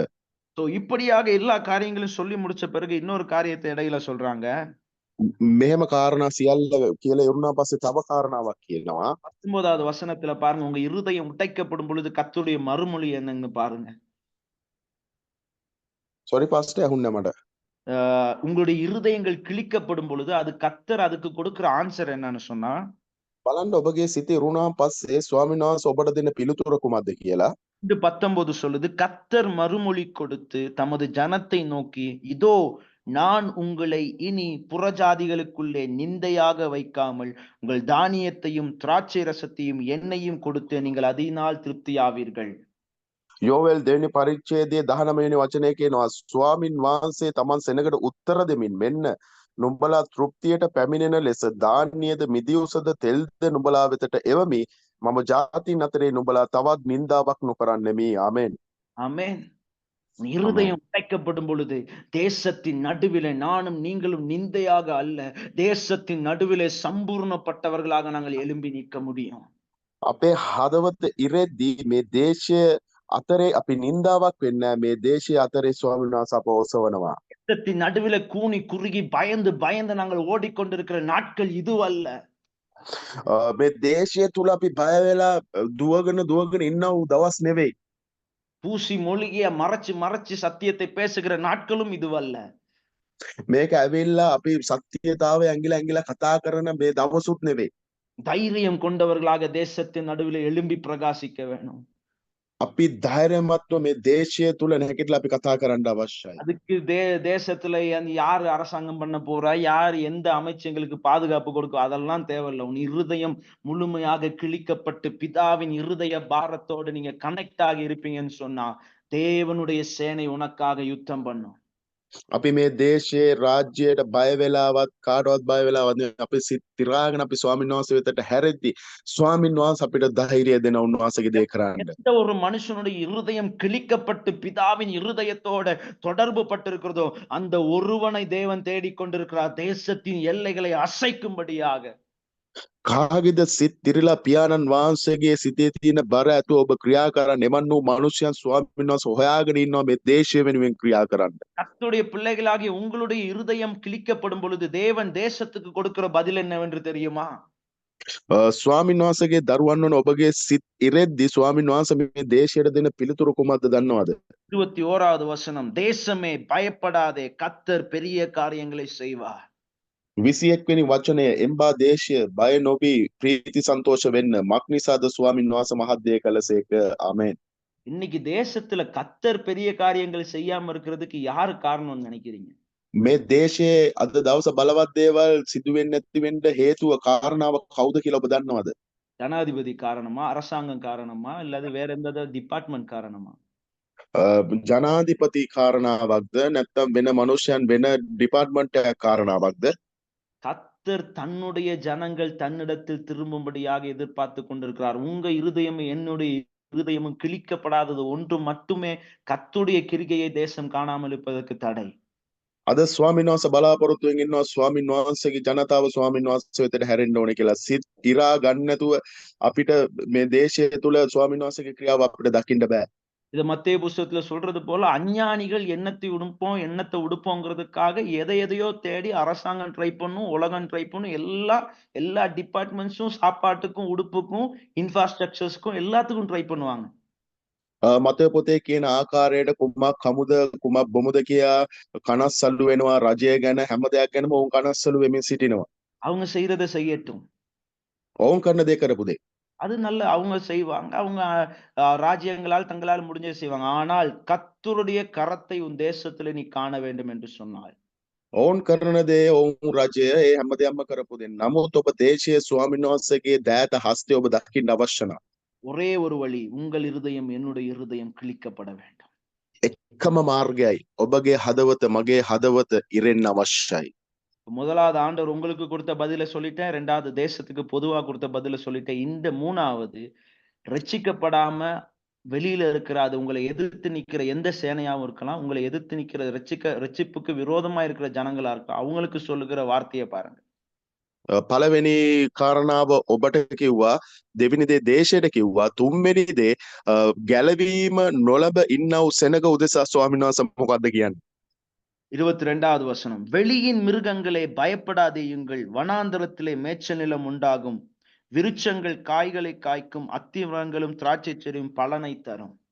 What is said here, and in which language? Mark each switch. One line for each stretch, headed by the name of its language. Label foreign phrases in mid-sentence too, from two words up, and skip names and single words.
Tamil: சோ இப்படியாக எல்லா காரியங்களும் சொல்லி முடிச்ச பிறகு இன்னொரு காரியத்தை இடையில சொல்றாங்க.
Sinhala: මෙහෙම කාරණා සියල්ල කියලා ඉරුණා පස්සේ තව කාරණාවක් කියනවා.
Tamil: 19வது வசனத்துல பாருங்க, உங்க இருதயம் உடைக்கப்படும் பொழுது கர்த்தருடைய மறுமொழி என்னன்னு பாருங்க.
English: sorry pastor
Sinhala: ඇහුන්නේ මට.
Tamil: உங்களுடைய இருதயங்கள் கிழிக்கப்படும் பொழுது அது கர்த்தர் அதுக்கு கொடுக்கிற ஆன்சர் என்னன்னு சொன்னா,
Sinhala: බලන්න ඔබගේ සිතේ ඉරුණා පස්සේ ස්වාමීන් වහන්සේ ඔබට දෙන පිළිතුර කුමක්ද කියලා.
Tamil: 19 சொல்லுது, கர்த்தர் மறுமொழி கொடுத்து தமது ஜனத்தை நோக்கி, இதோ நான் உங்களை இனி புறஜாதிகளுக்குள்ளே நிந்தையாக வைக்காமல் உங்கள் தானியத்தையும் திராட்சை ரசத்தையும் எண்ணெயும் கொடுத்து நீங்கள் அதனால் திருப்தியாவீர்கள்.
Sinhala: යෝවෙල් දෙවෙනි පරිච්ඡේදයේ 19 වෙනි වචනයේ කියනවා ස්වාමින් වහන්සේ තමන් සෙනගට උත්තර දෙමින් මෙන්න නුඹලා තෘප්තියට පැමිණෙන ලෙස ධාන්‍යද මිදිඋසද තෙල්ද නුඹලා වෙතට එවමි මම ජාතීන් අතරේ නුඹලා තවත් නින්දාවක් නොකරන්නෙමි. ආමෙන්.
Tamil: ஆமென். இருதயம் உடைக்கப்படும் பொழுது தேசத்தின் நடுவிலே நானும் நீங்களும் நிந்தையாக அல்ல, தேசத்தின் நடுவிலே சம்பூர்ணப்பட்டவர்களாக நாங்கள் எழும்பி நிற்க முடியும்.
Sinhala: අපේ හදවත ඉරෙද්දී මේ දේශය අතරේ අපි නින්දාවක් වෙන්නේ මේ දේශය අතරේ ස්වාමීන් වහන්සේ අප ඔසවනවා.
Tamil: தேசத்தின் நடுவிலே கூனி குறுகி பயந்து பயந்து நாங்கள் ஓடிக்கொண்டிருக்கிற நாட்கள் இதுவல்ல.
Sinhala: මේ දේශය තුල අපි බය වෙලා දුවගෙන ඉන්න වූ දවස් නෙවෙයි.
Tamil: பூசி மொழிகிய மறைச்சு சத்தியத்தை பேசுகிற நாட்களும் இதுவல்ல.
Sinhala: මේක ඇවිල්ලා අපි සත්‍යතාවය ඇඟිලා කතා කරන මේ දවසුත් නෙවෙයි.
Tamil: தைரியம் கொண்டவர்களாக தேசத்தின் நடுவில் எழும்பி பிரகாசிக்க வேணும்.
Sinhala: අපි ධෛර්යමත්ව මේ දේශය තුල නැගිටලා අපි කතා කරන්න අවශ්‍යයි.
Tamil: அதுக்கு தேசத்துல யாரு அரசாங்கம் பண்ண போறா, யார் எந்த அமைச்சங்களுக்கு பாதுகாப்பு கொடுக்கும், அதெல்லாம் தேவையில்லை. உன் இருதயம் முழுமையாக கிழிக்கப்பட்டு பிதாவின் இருதய பாரத்தோடு நீங்க கனெக்ட் ஆகி இருப்பீங்கன்னு சொன்னா தேவனுடைய சேனை உனக்காக யுத்தம் பண்ணும்.
Sinhala: අපි මේ දේශයේ රාජ්‍යයට බය වෙලාවත් කාටවත් බය වෙලාවත් නෙවෙයි. අපි සිත් තිරාගෙන අපි ස්වාමීන් වහන්සේ වෙතට හැරෙද්දී ස්වාමීන් වහන්සේ අපිට ධෛර්යය දෙන උන්වහන්සේගේ දේ කරන්න.
Tamil: எந்த ஒரு மனுஷனுடைய இருதயம் கிழிக்கப்பட்டு பிதாவின் இருதயத்தோட தொடர்பு பட்டிருக்கிறதோ அந்த ஒருவனை தேவன் தேடிக்கொண்டிருக்கிறார் தேசத்தின் எல்லைகளை அசைக்கும்படியாக.
Sinhala: කාගේද සිත් තිරිලා පියාණන් වහන්සේගේ සිතේ තියෙන බර ඇතුව ඔබ ක්‍රියා කරන්න. එවන් වූ මනුෂ්‍යයන් ස්වාමීන් වහන්සේ හොයාගෙන ඉන්නවා මේ දේශය වෙනුවෙන් ක්‍රියා කරන්න.
Tamil: கர்த்தருடைய பிள்ளைகளாகிய உங்களுடைய இருதயம் கிழிக்கப்படும் பொழுது தேவன் தேசத்துக்கு கொடுக்கிற பதில் என்னவென்று தெரியுமா?
Sinhala: ස්වාමීන් වහන්සේගේ දරුවන් වන ඔබගේ සිත් ඉරෙද්දී ස්වාමීන් වහන්සේ මේ දේශයට දෙන පිළිතුරු කුමක්ද දන්නවද?
Tamil: 21வது வசனம், தேசமே பயப்படாதே, கர்த்தர் பெரிய காரியங்களை செய்வார்.
Sinhala: 21 වෙනි වචනය, එම්බා දේශය බය නොවි ප්‍රීති සන්තෝෂ වෙන්න, මක් නිසාද ස්වාමීන් වහන්සේ මහත් දේ කළසේක. ආමේන්.
Tamil: இன்னைக்கு தேசத்துல கர்த்தர் பெரிய காரியங்கள் செய்யாம இருக்கிறதுக்கு யாரு காரணம்னு நினைக்கிறீங்க?
Sinhala: මේ දේශයේ අද දවස බලවත් දේවල් සිදු වෙන්නේ නැති වෙන්න හේතුව කාරණාව කවුද කියලා ඔබ දන්නවද?
Tamil: ஜனாதிபதி காரணமா, அரசாங்கம் காரணமா, இல்லது வேற எந்த டிபார்ட்மெண்ட் காரணமா?
Sinhala: ජනාධිපති කාරණාවක්ද නැත්නම් වෙන මනුෂ්‍යයන් වෙන ඩිපාර්ට්මන්ට් එකක් කාරණාවක්ද?
Tamil: கர்த்தர் தன்னுடைய ஜனங்கள் தன்னிடத்தில் திரும்பும்படியாக எதிர்பார்த்து கொண்டிருக்கிறார். உங்க இருதயம் என்னுடைய இருதயமும் கிழிக்கப்படாதது ஒன்று மட்டுமே கர்த்தருடைய கிரிகையை தேசம் காணாமல் இருப்பதற்கு தடை.
Sinhala: අද ස්වාමීන් වහන්සේ බලාපොරොත්තුවෙන් ඉන්නවා ස්වාමීන් වහන්සේගේ ජනතාව ස්වාමීන් වහන්සේ වෙතට හැරෙන්න ඕනේ කියලා. සිත් ඉරා ගන්න නැතුව අපිට මේ දේශය තුල ස්වාමීන් වහන්සේගේ ක්‍රියාව අපිට දකින්න බෑ.
Tamil: இத மத்தேயு புஸ்தகத்துல சொல்றது போல அஞ்ஞானிகள் எண்ணத்தை உடுப்போங்கிறதுக்காக எதையோ தேடி அரசாங்கம் ட்ரை பண்ணும், உலகம் ட்ரை பண்ணும், எல்லா டிபார்ட்மெண்ட்ஸும் சாப்பாட்டுக்கும் உடுப்புக்கும் இன்ஃப்ராஸ்ட்ரக்சர்ஸ்க்கும் எல்லாத்துக்கும் ட்ரை பண்ணுவாங்க.
Sinhala: මතය පොතේ කියන ආකාරයට කුමක් කමුද කුමක් බොමුද කියා කනස්සල්ලු වෙනවා. රජය ගැන හැම දෙයක් ගැනම ඔවුන් කනස්සල්ලු වෙමින් සිටිනවා.
Tamil: அவங்க செய்யறதை செய்யட்டும்,
Sinhala: ඔවුන් කරන දේ කරපු දේ.
Tamil: அது நல்ல, அவங்க செய்வாங்க, அவங்க ராஜ்யங்களால் தங்களால் முடிஞ்சதை செய்வாங்க. ஆனால் கர்த்தருடைய கரத்தை உன் தேசத்துல நீ காண வேண்டும் என்று சொன்னார்.
Sinhala: ඔවුන් කරන දේ ඔවුන් රජය ඒ හැම දෙයක්ම කරපු දේ. නමුත් ඔබ දේශයේ ස්වාමීන් වහන්සේගේ දෑත හස්තය ඔබ දකින්න අවශ්‍ය නැහැ.
Tamil: ஒரே ஒரு வழி, உங்கள் இருதயம் என்னுடைய இருதயம் கிழிக்கப்பட வேண்டும்.
Sinhala: එකම මාර්ගයයි ඔබගේ හදවත මගේ හදවත ඉරෙන්න අවශ්‍යයි.
Tamil: முதலாவது ஆண்டவர் உங்களுக்கு கொடுத்த பதில சொல்லிட்டேன், ரெண்டாவது தேசத்துக்கு பொதுவா கொடுத்த பதில சொல்லிட்டேன். இந்த மூணாவது, ரட்சிக்கப்படாம வெளியில இருக்கிற, அது உங்களை எதிர்த்து நிக்கிற எந்த சேனையாவும் இருக்கலாம், உங்களை எதிர்த்து நிக்கிற ரட்சிப்புக்கு விரோதமா இருக்கிற ஜனங்களா இருக்கலாம், அவங்களுக்கு சொல்லுகிற வார்த்தையை பாருங்க.
Sinhala: පළවෙනි කාරණාව ඔබට කිව්වා, දෙවෙනි දේ දේශයට කිව්වා, තුන්වෙනි දේ ගැලවීම නොලබ ඉන්නව සෙනග උදෙසා ස්වාමීන් වහන්සේ මොකද්ද කියන්නේ?
Tamil: 22வது வசனம், வெளியின் மிருகங்களே பயப்படாதேயுங்கள், வனாந்தரத்திலே மேய்ச்சல் நிலம் உண்டாகும், விருட்சங்கள் காய்களை காய்க்கும், அத்திமரங்களும் திராட்சை செடியும் பலனை தரும்.